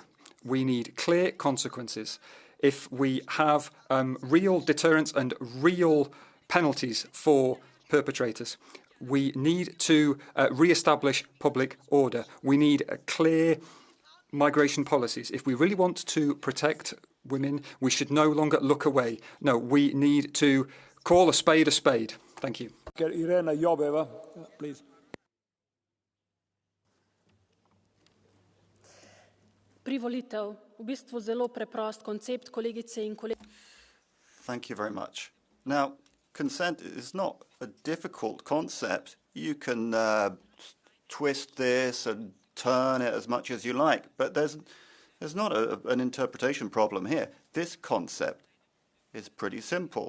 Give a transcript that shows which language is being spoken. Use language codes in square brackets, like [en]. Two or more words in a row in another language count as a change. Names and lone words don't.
[en] We need clear consequences. If we have real deterrence and real penalties for perpetrators, we need to re-establish public order. We need a clear migration policies. If we really want to protect women, we should no longer look away. No, we need to call a spade a spade. Thank you. Irena Joveva, please. [sl] Privolitev, v bistvu zelo preprost koncept, kolegice in kolegi. [en] Thank you very much. Now, consent is not a difficult concept. You can twist this and turn it as much as you like, but there's not an interpretation problem here. This concept is pretty simple.